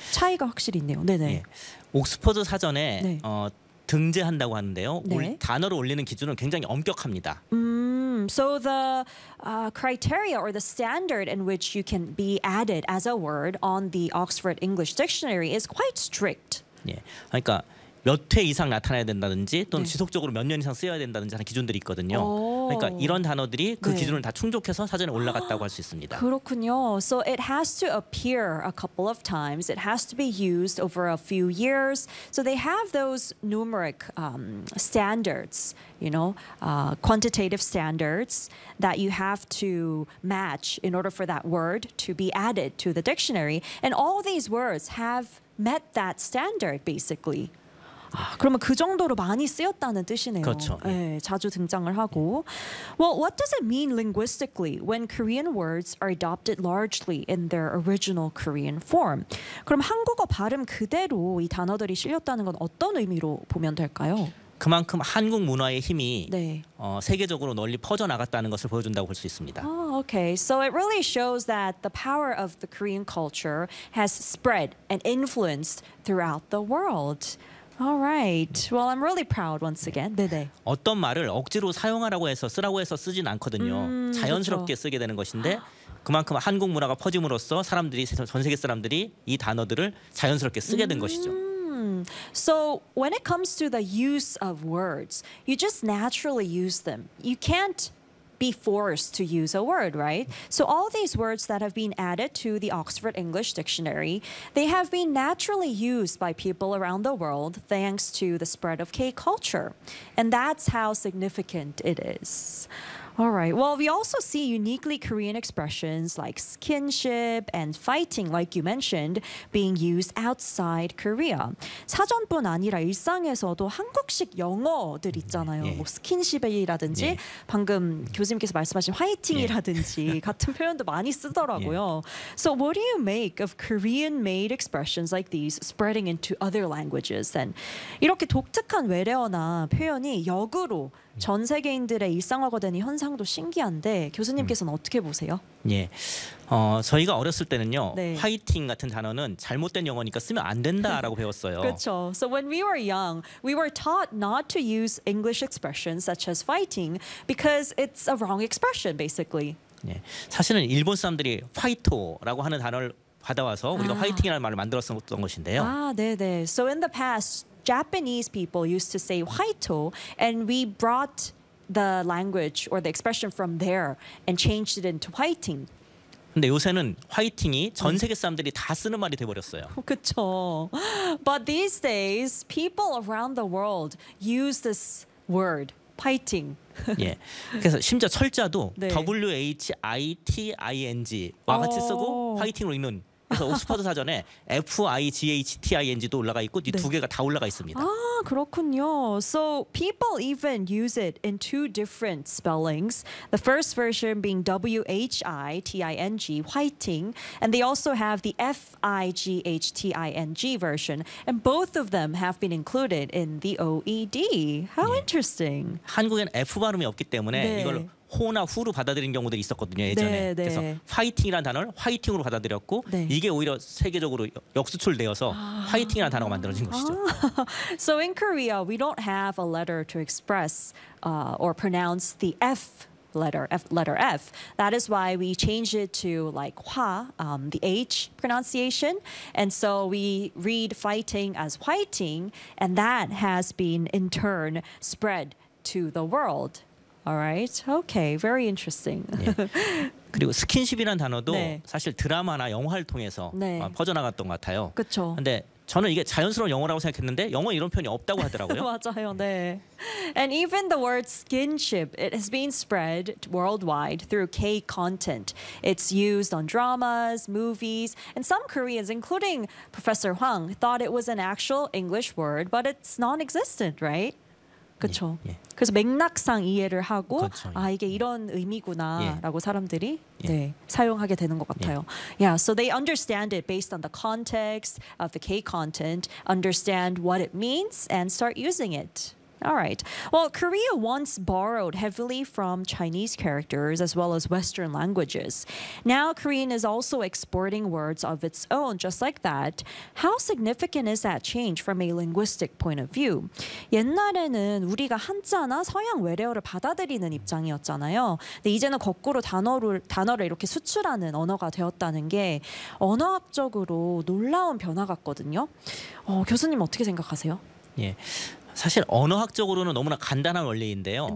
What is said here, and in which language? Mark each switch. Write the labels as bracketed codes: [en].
[ko] 차이가 확실히 있네요. 네네. 예. 옥스퍼드 사전에 네. 등재한다고 하는데요. 네. 단어를 올리는 기준은 굉장히 엄격합니다. [en] So the criteria or the standard in which you can be added as a word on the Oxford English Dictionary is quite strict. [ko] 예, 그러니까 몇 회 이상 나타나야 된다든지 또는 네. 지속적으로 몇 년 이상 쓰여야 된다든지 하는 기준들이 있거든요. 오. 그러니까 이런 단어들이 그 네. 기준을 다 충족해서 사전에 올라갔다고 할 수 있습니다. 그렇군요. [en] So it has to appear a couple of times. It has to be used over a few years. So they have those numeric standards, you know, quantitative standards that you have to match in order for that word to be added to the dictionary. And all these words have met that standard, basically. [ko] 아, 그러면 그 정도로 많이 쓰였다는 뜻이네요. 그렇죠. 예. 예, 자주 등장을 하고. 예. [en] Well, what does it mean linguistically when Korean words are adopted largely in their original Korean form? [ko] 그럼 한국어 발음 그대로 이 단어들이 실렸다는 건 어떤 의미로 보면 될까요? 그만큼 한국 문화의 힘이 네. 세계적으로 널리 퍼져 나갔다는 것을 보여준다고 볼 수 있습니다. [en] Oh, okay. So it really shows that the power of the Korean culture has spread and influenced throughout the world. All right. Well, I'm really proud once again. 네. 네네. [ko] 어떤 말을 억지로 사용하라고 해서 쓰라고 해서 쓰진 않거든요. 자연스럽게 그렇죠. 쓰게 되는 것인데 그만큼 한국 문화가 퍼짐으로써 사람들이 전 세계 사람들이 이 단어들을 자연스럽게 쓰게 된 것이죠. [en] So when it comes to the use of words, you just naturally use them. You can't be forced to use a word, right? So all these words that have been added to the Oxford English Dictionary, they have been naturally used by people around the world thanks to the spread of K-culture. And that's how significant it is. All right. Well, we also see uniquely Korean expressions like skinship and fighting, like you mentioned, being used outside Korea. [ko] 사전뿐 아니라 일상에서도 한국식 영어들 있잖아요. 예. 뭐 skinship이라든지 예. 방금 교수님께서 말씀하신 화이팅이라든지 예. 같은 표현도 많이 쓰더라고요. 예. [en] So what do you make of Korean-made expressions like these spreading into other languages? [ko] And 이렇게 독특한 외래어나 표현이 역으로 전 세계인들의 일상화가 된 이 현상도 신기한데 교수님께서는 어떻게 보세요? 예, 저희가 어렸을 때는요, 네. 화이팅 같은 단어는 잘못된 영어니까 쓰면 안 된다라고 배웠어요. 그렇죠. [en] So when we were young, we were taught not to use English expressions such as fighting because it's a wrong expression, basically. [ko] 예, 사실은 일본 사람들이 파이토라고 하는 단어를 받아와서 우리가 아. 화이팅이라는 말을 만들었었던 것인데요. [en] 아, 네, 네. So in the past. Japanese people used to say "화이토," and we brought the language or the expression from there and changed it into "화이팅." [ko] 근데 요새는 화이팅이 전 세계 사람들이 다 쓰는 말이 되어버렸어요. 그렇죠. [en] But these days, people around the world use this word "화이팅." [ko] 예. 그래서 심지어 철자도 네. W-H-I-T-I-N-G와 같이 쓰고 화이팅으로 읽는. 그래서 옥스퍼드 사전에 F-I-G-H-T-I-N-G도 올라가 있고 이 두 네. 개가 다 올라가 있습니다. 아 그렇군요. [en] So people even use it in two different spellings. The first version being W-H-I-T-I-N-G, whiting. And they also have the F-I-G-H-T-I-N-G version. And both of them have been included in the OED. How 네. interesting. [ko] 한국에는 F 발음이 없기 때문에 네. 이걸 호나 후로 받아들인 경우들이 있었거든요 예전에 네, 네. 그래서 화이팅이라는 단어를 화이팅으로 받아들였고 네. 이게 오히려 세계적으로 역수출되어서 화이팅이라는 단어가 만들어진 것이죠. [en] So in Korea, we don't have a letter to express or pronounce the F letter, F. That is why we change it to like 화, the H pronunciation, and so we read fighting as 화이팅, and that has been in turn spread to the world. All right. Okay. Very interesting. [ko] 네. 그리고 스킨십이라는 단어도 네. 사실 드라마나 영화를 통해서 네. 퍼져나갔던 것 같아요. 그렇죠. 근데 저는 이게 자연스러운 영어라고 생각했는데 영어에 이런 표현이 없다고 하더라고요. 맞아요. 네. [en] And even the word skinship, it has been spread worldwide through K-content. It's used on dramas, movies, and some Koreans, including Professor Hwang, thought it was an actual English word, but it's non-existent, right? [ko] 그렇죠. 예, 예. 그래서 맥락상 이해를 하고 그렇죠, 예. 아 이게 이런 의미구나라고 예. 사람들이 예. 네, 사용하게 되는 것 같아요. 예. [en] Yeah, so they understand it based on the context of the K content, understand what it means, and start using it. All right. Well, Korea once borrowed heavily from Chinese characters as well as Western languages. Now, Korean is also exporting words of its own, just like that. How significant is that change from a linguistic point of view? [ko] 옛날에는 우리가 한자나 서양 외래어를 받아들이는 입장이었잖아요. 근데 이제는 거꾸로 단어를 이렇게 수출하는 언어가 되었다는 게 언어학적으로 놀라운 변화 같거든요. 교수님 어떻게 생각하세요? 예. 사실 언어학적으로는 너무나 간단한 원리인데요.